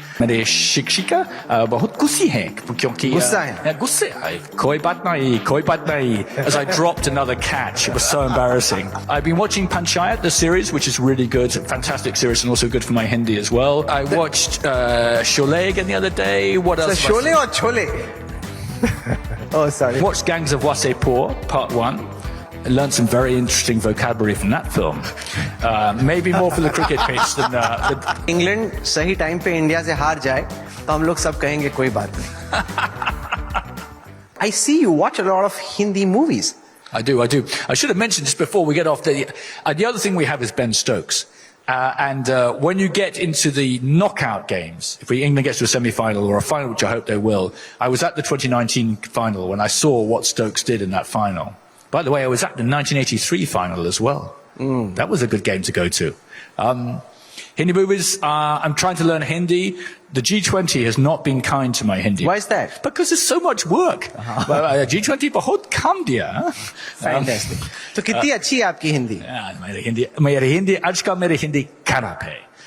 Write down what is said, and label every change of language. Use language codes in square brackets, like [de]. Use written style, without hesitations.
[hi] मेरे शिक्षिका बहुत गुस्से हैं क्योंकि गुस्से कोई बात नहीं [en] as I dropped another catch. It was so embarrassing. I've been watching Panchayat, the series, which is really good, fantastic series, and also good for my Hindi as well. I watched Sholay again the other day. What else? So Sholay or Chole? Oh, sorry. Watched Gangs of Wasseypur, Part 1. I learned some very interesting vocabulary from that film. Maybe more for the cricket pitch than the... [hi] England सही time पे India से हार जाए तो हम लोग सब कहेंगे कोई बात नहीं. [en] I see you watch a lot of Hindi movies. I do. I should have mentioned this before we get off. The other thing we have is Ben Stokes. And when you get into the knockout games, if England gets to a semi-final or a final, which I hope they will, I was at the 2019 final when I saw what Stokes did in that final. By the way, I was at the 1983 final as well. That was a good game to go to. Hindi movies, I'm trying to learn Hindi. The G20 has not been kind to my Hindi. Why is that? Because there's so much work. [hi] G20 बहुत कम दिया. [en] Fantastic. [hi] तो कितनी अच्छी है आपकी हिंदी? मेरी हिंदी आज का मेरी हिंदी खराब है.